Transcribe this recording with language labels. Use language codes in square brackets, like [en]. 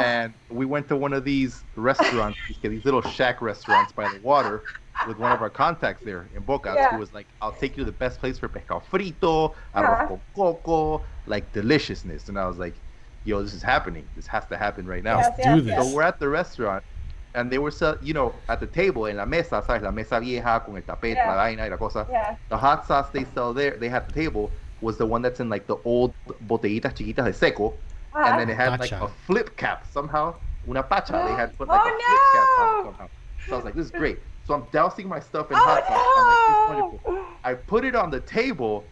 [en] And we went to one of these restaurants, these little shack restaurants by the water, with one of our contacts there in Bocas, who was like, I'll take you to the best place for pescado frito, arroz con coco, like deliciousness. And I was like, yo, this is happening. This has to happen right now. Let's do this. So we're at the restaurant, and they were, at the table, [es] en la mesa, ¿sabes? La mesa vieja con el tapete, la vaina y la cosa. [en] Yeah. The hot sauce they sell there, they had the table, was the one that's in like the old [es] botellitas chiquitas de seco, [en] and then it had like a flip cap somehow. [es] Una pacha. [en] They had put like a flip cap on it somehow. So I was like, this is great. So I'm dousing my stuff in hot sauce. I'm like, this is wonderful. I put it on the table.